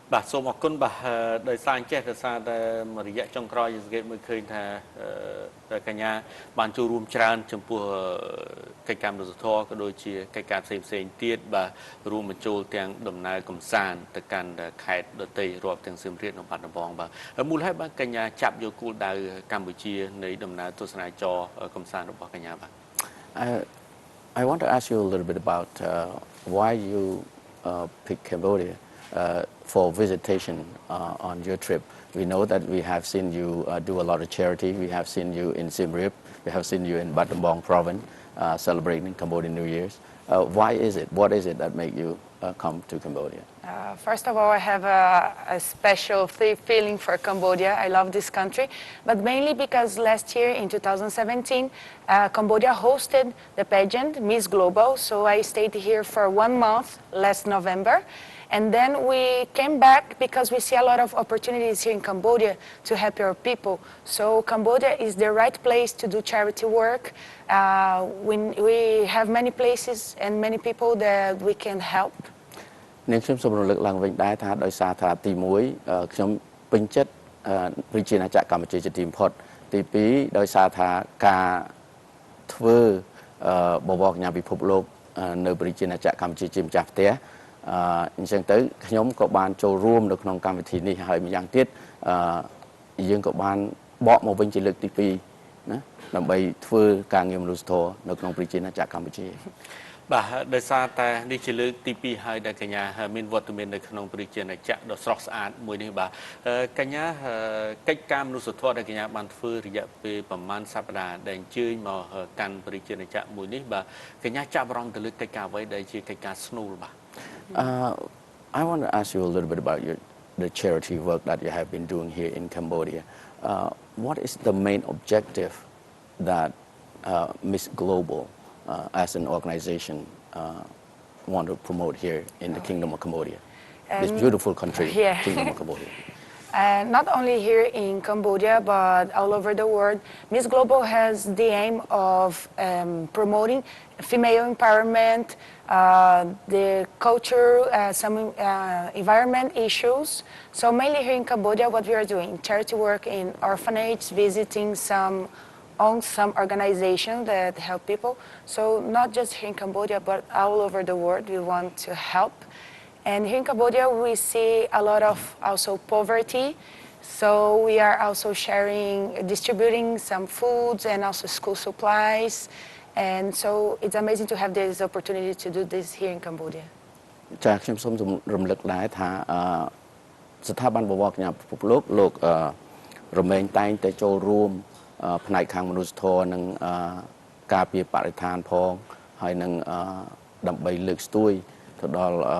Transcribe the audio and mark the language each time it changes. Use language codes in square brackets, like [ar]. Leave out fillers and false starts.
[km] បាទសូមអរគុណបាទដោយសារអញ្ចេះដោយសារតែមួយរយៈចុងក្រោយយើងសង្កេតមើលឃើញថាកញ្ញាបានចូលរួមច្រើនចំពោះកិច្ចការមនុស្សធម៌ក៏ដូចជាកិច្ចការផ្សេងទៀតបាទរួមបញ្ចូលទាំងដំណើរកំសាន្តទៅកាន់ខេត្តដទៃរាប់ទាំងសៀមរាបនិងបាត់ដំបងបាទមូលហេតុបាទកញ្ញាចាប់យកគោលដៅកម្ពុជានៃដំណើរទស្សនាចរកំសាន្តរបស់កញ្ញាបាទ [en] I want to ask you a little bit about why you pick Cambodia for visitation on your trip. We know that we have seen you do a lot of charity. We have seen you in Siem Reap. We have seen you in Battambang province celebrating Cambodian New Year's. Why is it? What is it that make you come to Cambodia? First of all, I have a special feeling for Cambodia. I love this country, but mainly because last year in 2017, Cambodia hosted the pageant Miss Global. So I stayed here for 1 month last November. And then we came back because we see a lot of opportunities here in Cambodia to help our people. So Cambodia is the right place to do charity work. We have many places and many people that we can help. [km] នាងខ្ញុំសូមរំលឹកឡើងវិញដែរថាដោយសារថាទី1ខ្ញុំពេញចិត្តប្រជាណាចក្រកម្ពុជាជាទីបំផុតទី2ដោយសារថាការធ្វើបវរកញ្ញាពិភពលោកនៅប្រជាណាចក្រកម្ពុជាជាម្ចាស់ផ្ទះអញ្ចឹងទៅខ្ញុំក៏បានចូលរួមនៅក្នុងកម្មវិធីនេះហើយម្យ៉ាងទៀតយើងក៏បានបកមកវិញជាលើកទី2ណាដើម្បីធ្វើការងារមនុស្សធម៌នៅក្នុងប្រជាណាចក្រកម្ពុជា បាទដោយសារតែនេះជាលើកទី2ហើយដែលកញ្ញាមានវត្តមាននៅក្នុងប្រជាណាចក្រដ៏ស្រស់ស្អាតមួយនេះបាទកញ្ញាកិច្ចការមនុស្សធម៌ដែលកញ្ញាបានធ្វើរយៈពេលប្រហែលសប្តាហ៍ដែលអញ្ជើញមកកាន់ប្រជាណាចក្រមួយនេះបាទកញ្ញាចាប់អារម្មណ៍ទៅលើកិច្ចការអ្វីដែលជាកិច្ចការស្នូលបាទ [en] I want to ask you a little bit about the charity work that you have been doing here in Cambodia. What is the main objective that Miss Global as an organization want to promote here in the Kingdom of Cambodia, this beautiful country, Kingdom of Cambodia? Not only here in Cambodia, but all over the world, Miss Global has the aim of promoting female empowerment, the culture, some environment issues. So mainly here in Cambodia, what we are doing, charity work in orphanages, visiting some organizations that help people. So not just here in Cambodia, but all over the world, we want to help. And here in Cambodia, we see a lot of also poverty. So we are also distributing some foods and also school supplies. And so it's amazing to have this opportunity to do this here in Cambodia. [km] ចាខ្ញុំសូមរំលឹកដែរថាស្ថាប័នបវរកញ្ញាពិភពលោករមែងតែងតែចូលរួមផ្នែកខាងមនុស្សធម៌និងការពារបរិស្ថានផងហើយនឹងដើម្បីលើកស្ទួយទៅដល់